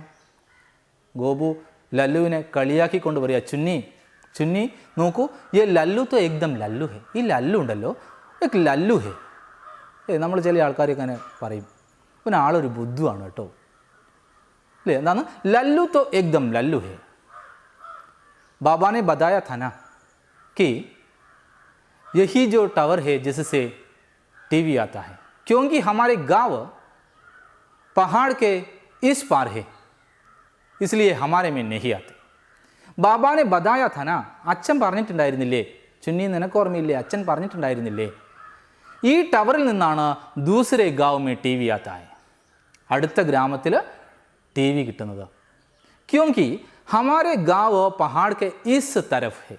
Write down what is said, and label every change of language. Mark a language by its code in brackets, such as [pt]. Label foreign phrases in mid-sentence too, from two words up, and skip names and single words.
[ml] ഗോപു ലല്ലുവിനെ കളിയാക്കിക്കൊണ്ട് പറയുക, ചുന്നി നോക്കൂ, ഈ [hi] लल्लू तो एकदम लल्लू है. [ml] ഈ ലല്ലു ഉണ്ടല്ലോ, [hi] एक लल्लू है. [ml] നമ്മൾ ചില ആൾക്കാരൊക്കെ അങ്ങനെ പറയും, പിന്നെ ആളൊരു ബുദ്ധുവാണ് കേട്ടോ, അല്ലേ? എന്താണ് [hi] लल्लू तो एकदम लल्लू है. बाबा ने बताया था ना कि यही जो टावर है जिससे टीवी आता है, क्योंकि हमारे गांव पहाड़ के इस पार है, इसलिए हमारे में नहीं आते. ബാബാ ने बताया था ना, [ml] അച്ഛൻ പറഞ്ഞിട്ടുണ്ടായിരുന്നില്ലേ? ചുന്നി, നിനക്ക് ഓർമ്മയില്ലേ? അച്ഛൻ പറഞ്ഞിട്ടുണ്ടായിരുന്നില്ലേ? ഈ ടവറിൽ നിന്നാണ് [hi] दूसरे गांव में टी वी आता है, [ml] അടുത്ത ഗ്രാമത്തിൽ ടി വി കിട്ടുന്നത്. [hi] क्योंकि हमारे गांव पहाड़ के इस तरफ है.